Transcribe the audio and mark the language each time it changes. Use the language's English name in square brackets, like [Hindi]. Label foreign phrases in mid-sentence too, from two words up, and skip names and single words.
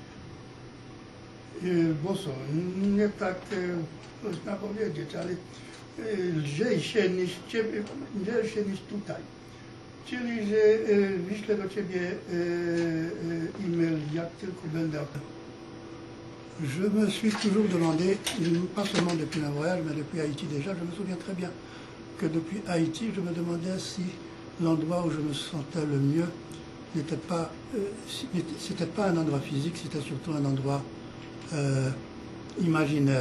[Polish] Bo co, nie tak można powiedzieć, ale lżejsze niż tutaj. Czyli, że wyślę do Ciebie e-mail, jak tylko będę. [French] Je me suis toujours demandé, pas seulement depuis un voyage, mais depuis Haïti déjà, je me souviens très bien que depuis Haïti, je me demandais si l'endroit où je me sentais le mieux n'était pas, c'était pas un endroit physique, c'était surtout un endroit imaginaire.